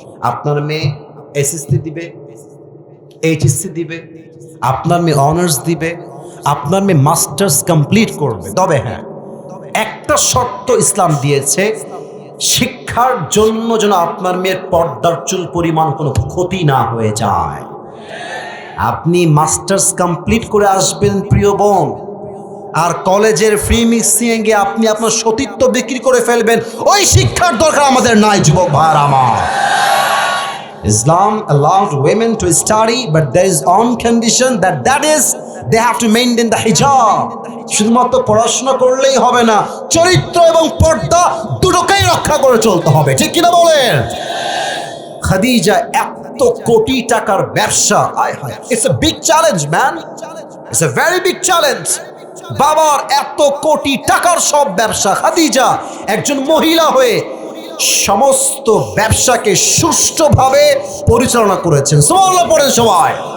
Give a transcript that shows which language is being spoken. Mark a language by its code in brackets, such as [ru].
[bn] আপনার মেয়ে এসএসসি দিবে, এইচএসসি দিবে, আপনার মেয়ে অনার্স দিবে, আপনার মেয়ে মাস্টার্স কমপ্লিট করবে, তবে হ্যাঁ একটা শর্ত ইসলাম দিয়েছে, শিক্ষার জন্য যেন আপনার মেয়ের পর্দার চুল পরিমাণ কোনো ক্ষতি না হয়ে যায়। আপনি মাস্টার্স কমপ্লিট করে আসবেন প্রিয় বোন, আর কলেজের ফ্রি মিক্সিং এ গিয়ে আপনি আপনার সতীত্ব বিক্রি করে ফেলবেন, ওই শিক্ষার দরকার আমাদের নাই যুবক ভাইরা আমার। [en] Islam allowed women to study, but there is on condition that is they have to maintain the hijab. [bn] শুধুমাত্র পড়াশোনা করলেই হবে না, চরিত্র এবং পর্দা দুটোকেই রক্ষা করে চলতে হবে, ঠিক কিনা বলেন? খাদিজা এত কোটি টাকার ব্যবসা, [en] It's a big challenge man, it's a very big challenge. [bn] বাবার এত কোটি টাকার সব ব্যবসা, খাদিজা একজন মহিলা হয়ে সমস্ত ব্যবসাকে সুষ্ঠুভাবে পরিচালনা করেছেন। সুবহানাল্লাহ পড়েন সবাই।